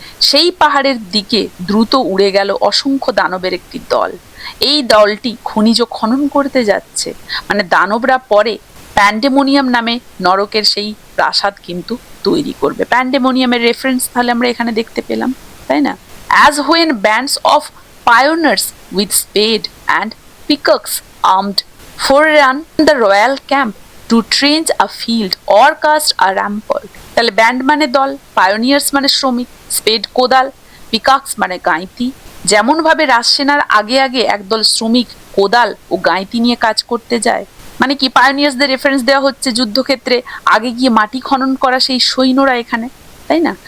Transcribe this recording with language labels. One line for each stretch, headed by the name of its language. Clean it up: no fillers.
Bangla: সেই পাহাড়ের দিকে দ্রুত উড়ে গেল অসংখ্য দানবের একটি দল। এই দলটি খনিজ খনন করতে যাচ্ছে, মানে দানবরা পরে প্যান্ডেমোনিয়াম নামে নরকের সেই প্রাসাদ কিন্তু তৈরি করবে। প্যান্ডেমোনিয়ামের রেফারেন্স তাহলে আমরা এখানে দেখতে পেলাম, তাই না?
English: As when bands of pioneers with spade and pickaxe armed forerun the royal camp to trench a field or cast a rampart.
Bangla: তাহলে ব্যান্ড মানে দল, পায়োনিয়ার্স মানে শ্রমিক, স্পেড কোদাল, পিকাক্স মানে গাঁইতি। যেমন ভাবে রাজসেনার আগে আগে একদল শ্রমিক কোদাল ও গাঁইতি নিয়ে কাজ করতে যায়, মানে কি পায়োনিয়ার্সদের রেফারেন্স দেওয়া হচ্ছে যুদ্ধক্ষেত্রে আগে গিয়ে মাটি খনন করা সেই সৈন্যরা এখানে, তাই না?